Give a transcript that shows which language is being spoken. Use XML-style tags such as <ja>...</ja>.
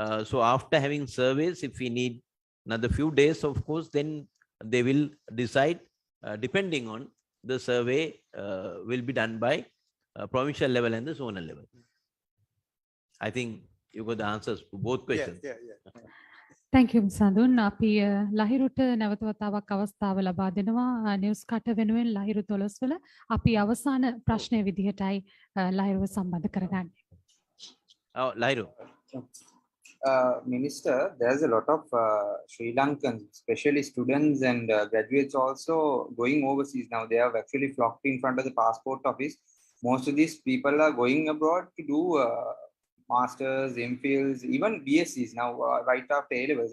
<en>So after having surveys, if we need another few days, of course, then they will decide depending on the survey will be done by provincial level and the zonal level. I think you got the answers to both questions. Thank you Sandun.</en> <si>අපි ලහිරුට නැවත වතාවක් අවස්ථාව ලබා දෙනවා news කට වෙනුවෙන් ලහිරු 12 වල අපි අවසාන ප්‍රශ්නය විදිහටයි ලහිරුව සම්බන්ධ කරගන්නේ.</si> <en>Oh, Lahiru. Minister, there's a lot of Sri Lankans, especially students and graduates also going overseas now. They have actually flocked in front of the passport office. Most of these people are going abroad to do masters, MPhils, even BScs now right after A-levels.</en>